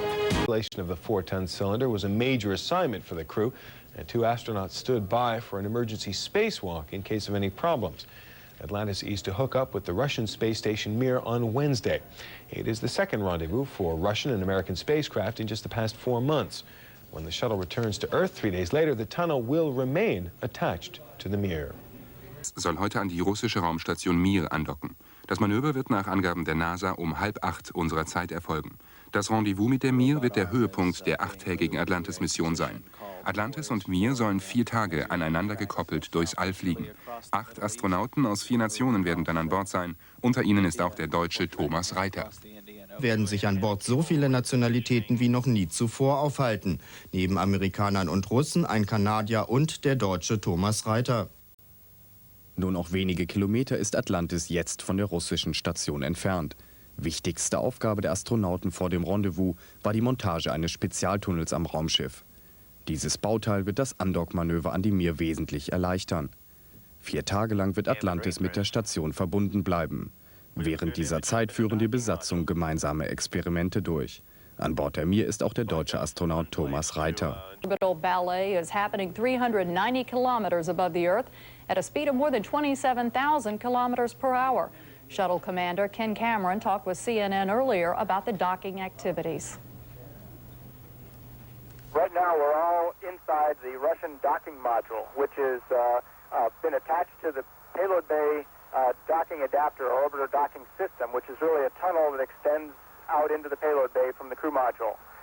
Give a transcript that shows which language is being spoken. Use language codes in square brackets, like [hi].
[en] Installation of the 4-ton cylinder was a major assignment for the crew, and 2 astronauts stood by for an emergency spacewalk in case of any problems. Atlantis is to hook up with the Russian space station Mir on Wednesday. It is the second rendezvous for Russian and American spacecraft in just the past 4 months. When the shuttle returns to Earth 3 days later, the tunnel will remain attached to the Mir. [de] Soll heute an die russische Raumstation Mir andocken. Das Manöver wird nach Angaben der NASA um 7:30 unserer Zeit erfolgen. Das Rendezvous mit der Mir wird der Höhepunkt der 8-tägigen Atlantis-Mission sein. Atlantis und Mir sollen 4 Tage aneinander gekoppelt durchs All fliegen. 8 Astronauten aus 4 Nationen werden dann an Bord sein. Unter ihnen ist auch der Deutsche Thomas Reiter. Werden sich an Bord so viele Nationalitäten wie noch nie zuvor aufhalten. Neben Amerikanern und Russen ein Kanadier und der Deutsche Thomas Reiter. Nur noch wenige Kilometer ist Atlantis jetzt von der russischen Station entfernt. Wichtigste Aufgabe der Astronauten vor dem Rendezvous war die Montage eines Spezialtunnels am Raumschiff. Dieses Bauteil wird das Andockmanöver an die Mir wesentlich erleichtern. 4 Tage lang wird Atlantis mit der Station verbunden bleiben. Während dieser Zeit führen die Besatzung gemeinsame Experimente durch. An Bord der Mir ist auch der deutsche Astronaut Thomas Reiter. [en] Orbital ballet is happening 390 kilometers above the Earth at a speed of more than 27,000 kilometers per hour. Shuttle Commander Ken Cameron talked with CNN earlier about the docking activities. Right now, we're all inside the Russian docking module, which has been attached to the payload bay docking adapter or orbiter docking system, which is really a tunnel that extends out into the payload bay from the crew module.